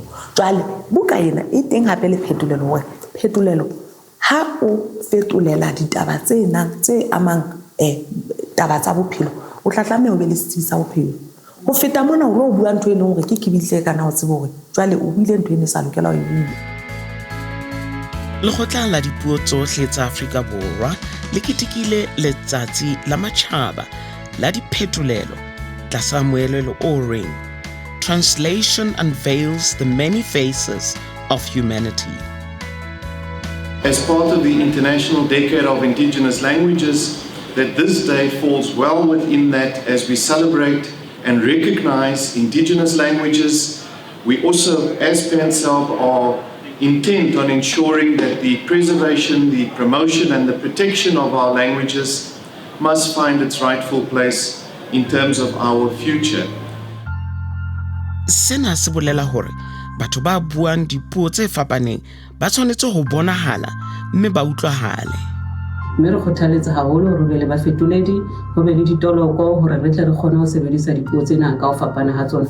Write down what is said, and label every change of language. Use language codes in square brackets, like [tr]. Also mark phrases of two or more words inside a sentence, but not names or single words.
[st] Jwale buka ena e teng hape le phetolelo hore phetolelo ha o fetolela ditaba tse amang taba tsa bophelo o tla tlameha o be le setsi sa bophelo ho feta mona o lo bua ntho e leng hore ke kibitle kana o tsebe hore jwale o buile ntho e ne sa lokela ho e bua. Lekgotla la dipuo tsohle tsa Afrika Borwa le ketekile letsatsi la matjhaba la diphetolelo tlasa moelelo o reng [en] Translation Unveils the Many Faces of Humanity. As part of the International Decade of Indigenous Languages, that this day falls well within that as we celebrate and recognize Indigenous languages. We also, as PANCELB, are intent on ensuring that the preservation, the promotion and the protection of our languages must find its rightful place in terms of our future. [st] Sena se bolela hore batho ba buang dipuo tse fapaneng ba tshwanetse ho bonahala mme ba utlwahale. Mme re kgothaletsa haholo hore be le bafetoledi ho be le ditoloko hore re tle re kgone ho sebedisa dipuo tsena ka ho fapana ha tsona.